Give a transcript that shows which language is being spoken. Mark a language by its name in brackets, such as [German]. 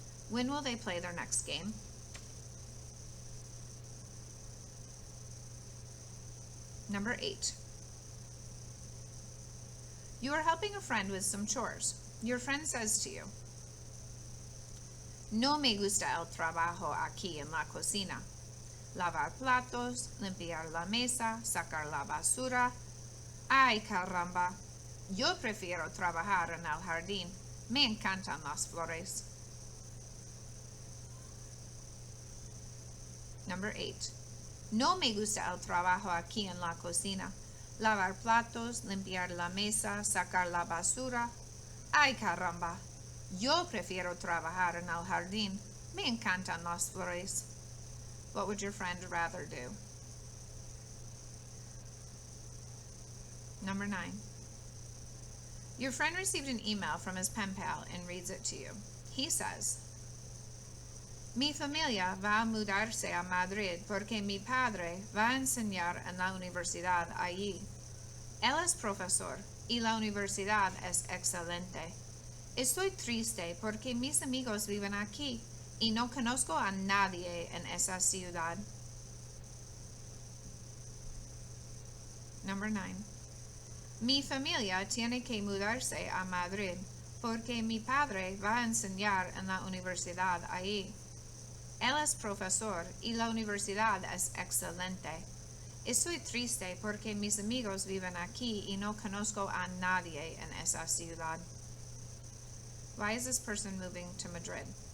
[English] When will they play their next game? Number 8. You are helping a friend with some chores. Your friend says to you, [Spanish] no me gusta el trabajo aquí en la cocina. Lavar platos, limpiar la mesa, sacar la basura. Ay, caramba. Yo prefiero trabajar en el jardín. Me encantan las flores. [English] Number 8. [Spanish] No me gusta el trabajo aquí en la cocina. Lavar platos, limpiar la mesa, sacar la basura. Ay, caramba. Yo prefiero trabajar en el jardín. Me encantan las flores. [English] What would your friend rather do? Number 9. Your friend received an email from his pen pal and reads it to you. He says, [Spanish] mi familia va a mudarse a Madrid porque mi padre va a enseñar en la universidad allí. Él es profesor y la universidad es excelente. Estoy triste porque mis amigos viven aquí y no conozco a nadie en esa ciudad. [English] Number 9. [Spanish] Mi familia tiene que mudarse a Madrid porque mi padre va a enseñar en la universidad allí. Él es profesor y la universidad es excelente. Estoy triste porque mis amigos viven aquí y no conozco a nadie en esa ciudad. [English] Why is this person moving to Madrid?